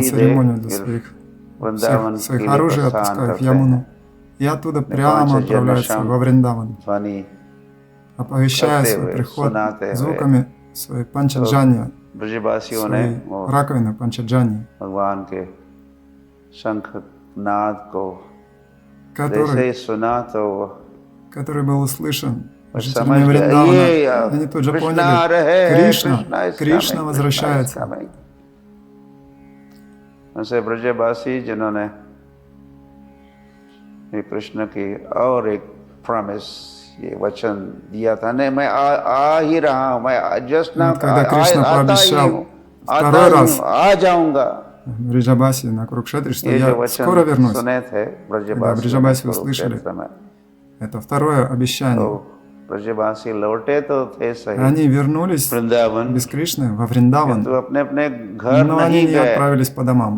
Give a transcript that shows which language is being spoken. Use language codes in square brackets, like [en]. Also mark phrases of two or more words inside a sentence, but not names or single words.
[ru] церемонию для своих оружий, отпускает в Ямуну, и оттуда прямо отправляется во Вриндаван, оповещая свой приход звуками своей панчаджани, своей раковины панчаджани, который был услышан жителями Вриндавана. Они тут же поняли: Кришна возвращается. [hi] ब्रजबासी जिन्होंने कृष्ण की और एक प्रॉमिस, ये वचन दिया था, नहीं मैं आ ही रहा हूँ, मैं जस्ट ना आ जाऊंगा. [ru] Бриджабаси на Курукшетре, что я скоро вернусь. Когда Бриджабаси услышали это второе обещание, они вернулись без Кришны во Вриндаван, но они не отправились по домам.